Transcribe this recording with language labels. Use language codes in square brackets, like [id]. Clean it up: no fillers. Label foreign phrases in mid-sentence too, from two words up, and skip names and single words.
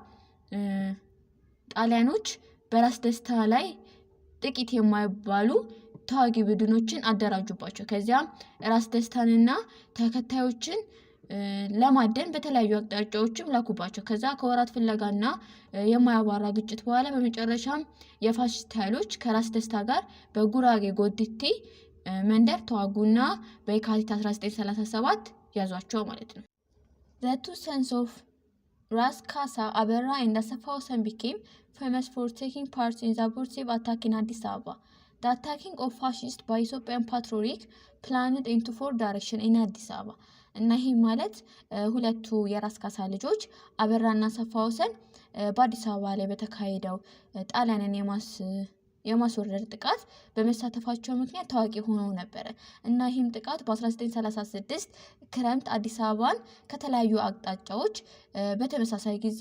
[am] ጣሊያኖች በራስ ደስታ ላይ ጥቂት የማይባሉ ተዋጊ ቡድኖችን አደራጁባቸው። ከዚያም ራስ ደስታንና ተከታዮችን ለማደን በተለያዩ አቅጣጫዎችም ላኩባቸው። ከዛ ከወራት ፍለጋና የማያባራ ግጭት በኋላ በመጨረሻም የፋሺስት ኃይሎች ከራስ ደስታ ጋር በጉራጌ ጎዲቲ መንደር ተዋጉና በየካቲት 1937 ያዟቸው ማለት ነው። [en] The two sons of ራስ ካሳ አበራ and አሰፋ ወሰን became famous for taking part in the abortive attack in Addis Ababa. The attacking of fascists by Ethiopian patriotic planned into four directions in Addis Ababa. [am] እና ይሄ ማለት ሁለቱ የራስ ካሳ ልጆች አበራና አሰፋ ወሰን በአዲስ አበባ ላይ በተካሄደው ጣሊያንን የማስወረድ ጥቃት በመሳተፋቸው ምክንያት ታዋቂ ሆነው ነበረ። እና ይህም ጥቃት በ1936 ክረምት አዲስ አበባን ከተለያዩ አቅጣጫዎች በተመሳሳይ ጊዜ